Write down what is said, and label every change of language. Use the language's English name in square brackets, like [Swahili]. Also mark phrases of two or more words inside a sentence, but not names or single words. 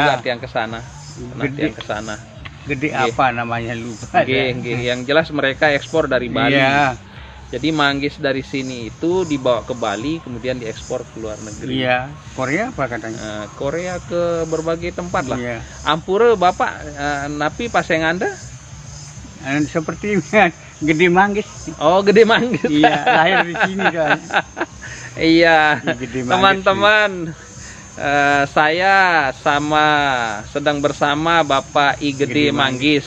[Indonesian] juga tiang ke sana. Pernah tiang ke sana. Gede apa namanya lupa. Yang jelas mereka ekspor dari Bali. Iya. Jadi manggis dari sini itu dibawa ke Bali kemudian diekspor ke luar negeri. Iya. Korea apa katanya? Korea ke berbagai tempat lah. Iya. [Balinese] Ampura Bapak napi paseng Anda? [Indonesian] Seperti Gede Manggis. Oh, Gede Manggis. Iya, lahir di sini kan. Iya. Teman-teman, saya sedang bersama Bapak I Gede Manggis.